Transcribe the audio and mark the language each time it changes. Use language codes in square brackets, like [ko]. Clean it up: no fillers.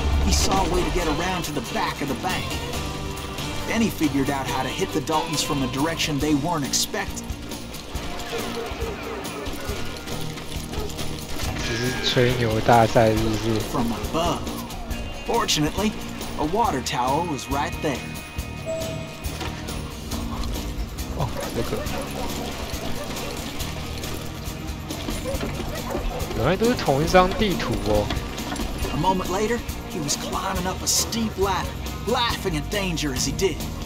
[en] He saw a way to get around to the back of the bank. Then he figured out how to hit the Daltons from a direction they weren't expecting. [zh] 这是吹牛大赛，是不是？ [en] From above. Fortunately, a water tower was right there. [zh] 哦，这个，原来都是同一张地图哦。 [en] A moment later, he was climbing up a steep ladder, laughing at danger as he did.